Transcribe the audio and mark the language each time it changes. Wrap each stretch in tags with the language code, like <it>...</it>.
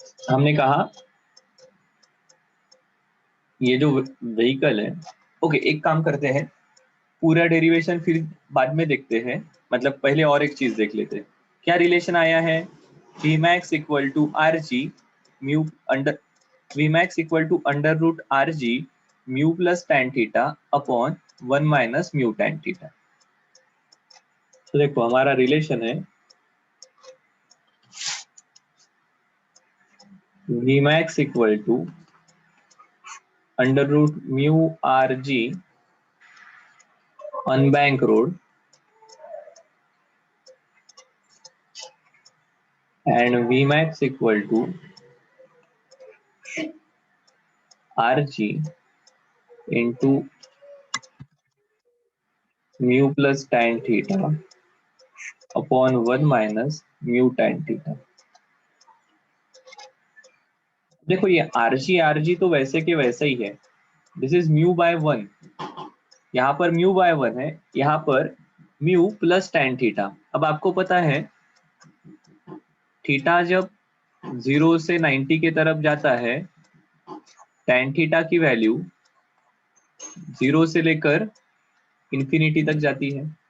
<hi>हमने कहा ये जो व्हीकल है, ओके एक काम करते हैं, पूरा डेरिवेशन फिर बाद में देखते हैं, मतलब पहले और एक चीज देख लेते हैं। क्या रिलेशन आया है?</hi> <en>Vmax equal to R g mu under Vmax equal to under root R g mu plus tan theta upon 1 minus mu tan theta.</en> <hi>तो देखो हमारा रिलेशन है</hi> <en>Vmax equal to under root mu R g on bank road and Vmax equal to Rg into mu plus tan theta upon 1 minus mu tan theta।</en> <hi>देखो ये Rg तो वैसे के वैसे ही है,</hi> <en>this is mu by 1,</en> <hi>यहाँ पर mu by 1 है, यहाँ पर म्यू प्लस tan थीटा। अब आपको पता है थीटा जब 0 से 90 की तरफ जाता है, tan थीटा की वैल्यू 0 से लेकर इंफिनिटी तक जाती है।</hi>